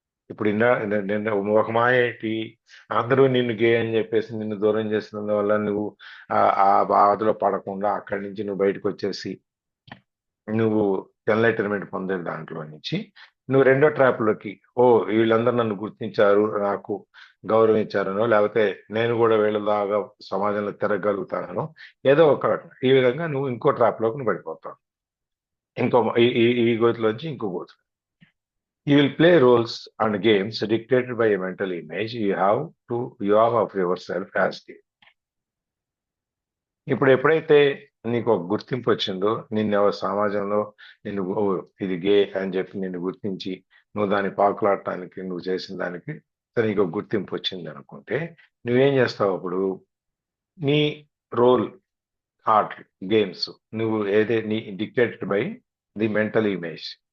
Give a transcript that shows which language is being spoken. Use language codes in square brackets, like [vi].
[te] ఇప్పుడు ఒక మాయ ఏంటి? అందరూ నిన్ను గే అని చెప్పేసి నిన్ను దూరం చేసినందువల్ల నువ్వు ఆ బాధలో పడకుండా అక్కడి నుంచి నువ్వు బయటకు వచ్చేసి నువ్వు ఎన్లైటన్మెంట్ పొందే దాంట్లో నుంచి నువ్వు రెండో ట్రాప్లోకి, వీళ్ళందరూ నన్ను గుర్తించారు, నాకు గౌరవించారనో, లేకపోతే నేను కూడా వీళ్ళలాగా సమాజంలో తిరగలుగుతానో, ఏదో ఒక ఈ విధంగా నువ్వు ఇంకో ట్రాప్లోకి నువ్వు పడిపోతావు. ఈ గోతిలోంచి ఇంకో go to. [en] You will play roles and games dictated by a mental image you have of yourself as gay. [te] ఇప్పుడు ఎప్పుడైతే నీకు ఒక గుర్తింపు వచ్చిందో, నిన్ను సమాజంలో నిన్ను ఇది గే అని చెప్పి నిన్ను గుర్తించి నువ్వు దాన్ని పాకులాడటానికి నువ్వు చేసిన దానికి నీకు ఒక గుర్తింపు వచ్చింది అనుకుంటే, నువ్వేం చేస్తావు? అప్పుడు నీ రోల్ ఆర్ట్ గేమ్స్ నువ్వు నీ [en] Dictated by the mental image.